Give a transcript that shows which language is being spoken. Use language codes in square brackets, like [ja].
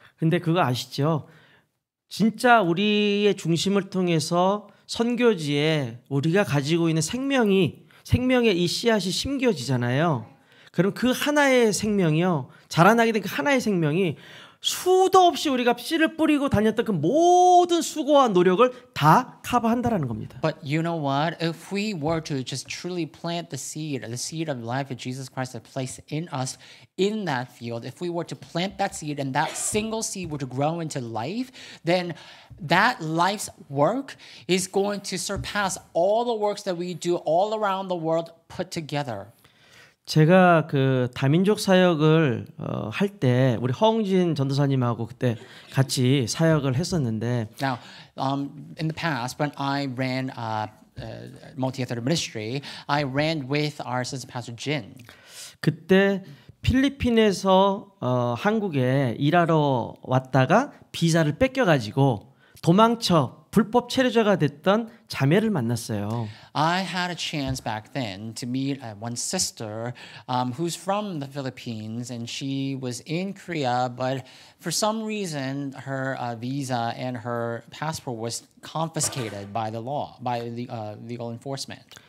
[ko] 근데 그거 아시죠? 진짜 우리의 중심을 통해서 선교지에 우리가 가지고 있는 생명의 이 씨앗이 심겨지잖아요. 그럼 그 하나의 생명이요. 자라나게 된 그 하나의 생명이 수도 없이 우리가 씨를 뿌리고 다녔던 그 모든 수고와 노력을 다 커버한다라는 겁니다. [en] But you know what? If we were to just truly plant the seed of life of Jesus Christ that placed in us in that field, if we were to plant that seed and that single seed were to grow into life, then that life's work is going to surpass all the works that we do all around the world put together. [ko] 제가 그 다민족 사역을 할 때 우리 허웅진 전도사님하고 그때 같이 사역을 했었는데 [en] Now, in the past, when I ran multi-ethnic ministry, I ran with our assistant pastor Jin. [ko] 그때 필리핀에서 한국에 일하러 왔다가 비자를 뺏겨가지고 도망쳐 불법 체류자가 됐던 자매를 만났어요. [en] I had a chance back then to meet one sister who's from the Philippines, and she was in Korea, but for some reason her visa and her passport was confiscated by the law, by the legal enforcement.